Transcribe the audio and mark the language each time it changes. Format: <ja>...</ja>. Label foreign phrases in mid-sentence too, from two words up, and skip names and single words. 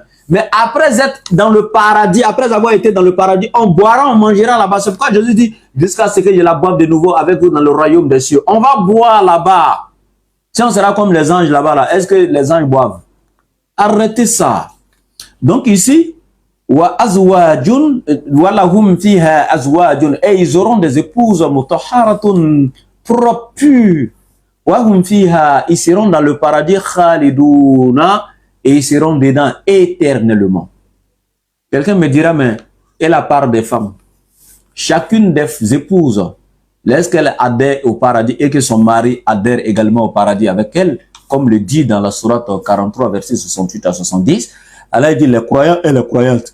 <fr>Mais après être dans le paradis, après avoir été dans le paradis, on boira, on mangera là-bas. C'est pourquoi Jésus dit, jusqu'à ce que je la boive de nouveau avec vous dans le royaume des cieux. On va boire là-bas. Si on sera comme les anges là-bas, là, est-ce que les anges boivent? Arrêtez ça. Donc ici,</fr> <ar>وأزواج ولهم فيها أزواج,</ar> <fr>et ils auront des épouses mutahharatun, propres, pures.</fr> <ar>وهم فيها,</ar> <fr>ils seront dans le paradis khaliduna, et ils seront dedans éternellement. Quelqu'un me dira, mais et la part des femmes? Chacune des épouses, lorsqu'elle adhère au paradis et que son mari adhère également au paradis avec elle, comme le dit dans la sourate 43, versets 68 à 70, Allah dit les croyants et les croyantes.</fr>